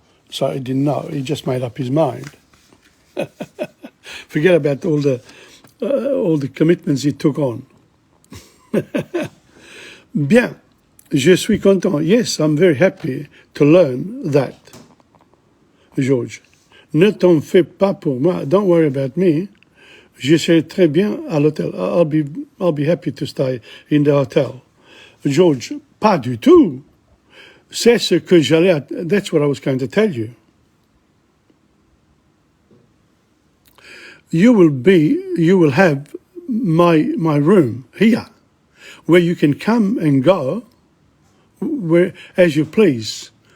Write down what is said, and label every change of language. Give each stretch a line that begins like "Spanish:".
English: So he didn't know, he just made up his mind. Forget about all the commitments he took on.
French: Bien, je suis content.
English: Yes, I'm very happy to learn that.
French: George, ne t'en fais pas pour moi.
English: Don't worry about me.
French: Je serai très bien à l'hôtel.
English: I'll be happy to stay in the hotel. George,
French: pas du tout. C'est ce que j'allais.
English: That's what I was going to tell you. You will have my room here, where you can come and go as you please.